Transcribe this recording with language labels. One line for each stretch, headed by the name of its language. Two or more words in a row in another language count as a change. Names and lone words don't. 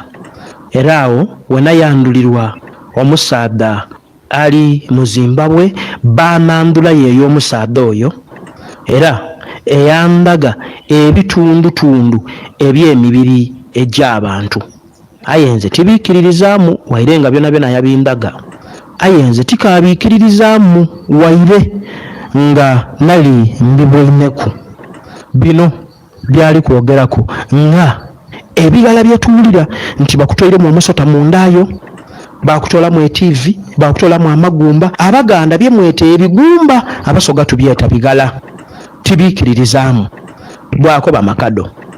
Soga: Era awo we nayandulirwa omusaadha ali mu Zimbabwe, baamandula yeeyo omusaadha oyo, era eyandaga ebitundutundu eby'emibiri egy'abantu. Aye nze tibiikiririzaamu waire nga byona byona yabindaga. Aye nze tikaabiikiririzaamu waire nga nali mbibweneku. Bino byali kwogerako nga ebirala byetuwulira nti bakutoiremu omusota mundaayo, bakutolamu eTV, bakutolamu amagumba, Abaganda byemwete ebigumba, Abasoga tubyeta bigala. Tibiikiririzaamu bwako bamakado.